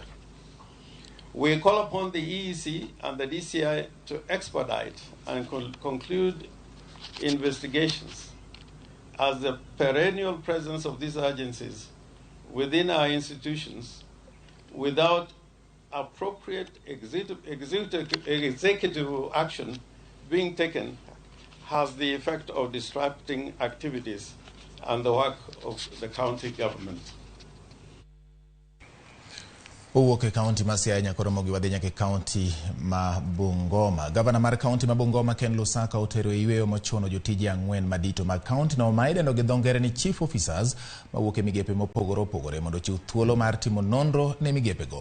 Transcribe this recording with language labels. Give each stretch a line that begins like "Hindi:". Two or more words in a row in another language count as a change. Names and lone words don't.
English: We call upon the EEC and the DCI to expedite and conclude investigations, as the perennial presence of these agencies within our institutions without appropriate executive action being taken has the effect of disrupting activities and the work of the county government.
Luo (Kenya and Tanzania): Uwoke kaunti ma Siaya nyaka Ramogi wadhi nyaka kaunti ma Bungoma. Gavana mar kaunti ma Bungoma Ken Lusaka otero e yweyo mochuno jotije ang'wen madito mag kaunti no ma idendo gi dho ngere ni
English: chief officers
Luo (Kenya and Tanzania): mawuok e migepe mopogore opogore mondo chiw thuolo mar timo nonro ne migepe go.